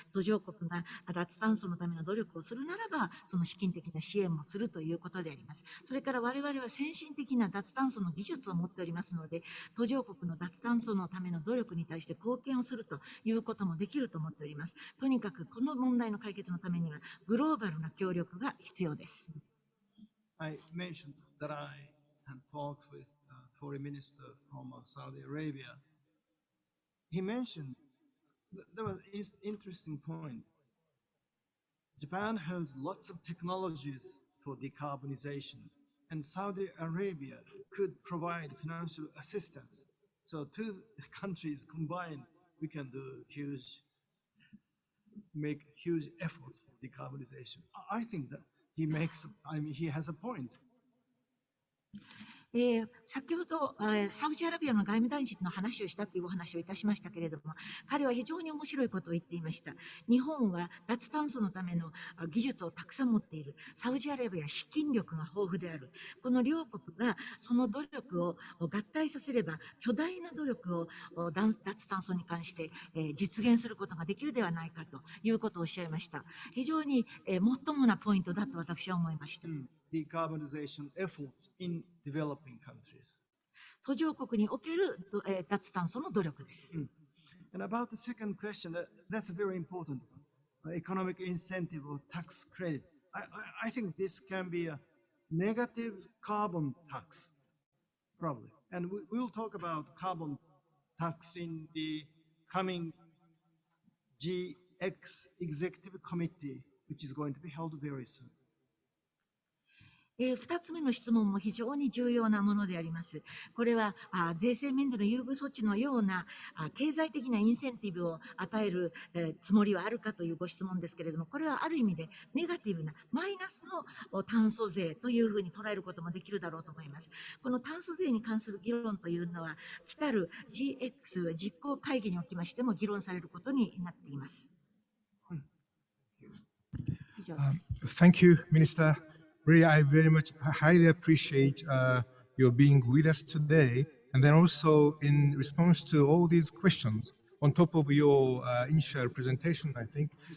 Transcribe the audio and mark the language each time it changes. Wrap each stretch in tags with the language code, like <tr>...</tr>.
<ja>途上国が脱炭素のための努力をするならば、その資金的な支援もするということであります。それから我々は先進的な脱炭素の技術を持っておりますので、途上国の脱炭素のための努力に対して貢献をするということもできると思っております。とにかくこの問題の解決のためにはグローバルな協力が必要です。</ja> <en>I mentioned that I had talks with foreign minister from Saudi Arabia. He mentioned there was an interesting point. Japan has lots of technologies for decarbonization, and Saudi Arabia could provide financial assistance. So two countries combined, we can make huge efforts for decarbonization. I think that he has a point.</en> <ja>先ほど、サウジアラビアの外務大臣の話をしたというお話をいたしましたけれども、彼は非常に面白いことを言っていました。日本は脱炭素のための技術をたくさん持っている。サウジアラビアは資金力が豊富である。この両国がその努力を合体させれば、巨大な努力を脱炭素に関して実現することができるではないかということをおっしゃいました。非常にもっともなポイントだと私は思いました。</ja> <en>Decarbonization efforts in developing countries.</en> <ja>途上国における脱炭素の努力です。</ja> <en>And about the second question, that's very important. Economic incentive or tax credit. I think this can be a negative carbon tax, probably. And we'll talk about carbon tax in the coming GX Executive Committee, which is going to be held very soon.</en> <ja>2つ目の質問も非常に重要なものであります。これは税制面での優遇措置のような経済的なインセンティブを与えるつもりはあるかというご質問ですけれども、これはある意味でネガティブなマイナスの炭素税というふうに捉えることもできるだろうと思います。この炭素税に関する議論というのは、来たる GX 実行会議におきましても議論されることになっています。以上です。</ja> <en>Thank you, Minister. Really, I very much highly appreciate your being with us today. And then also in response to all these questions, on top of your initial presentation, I think.</en>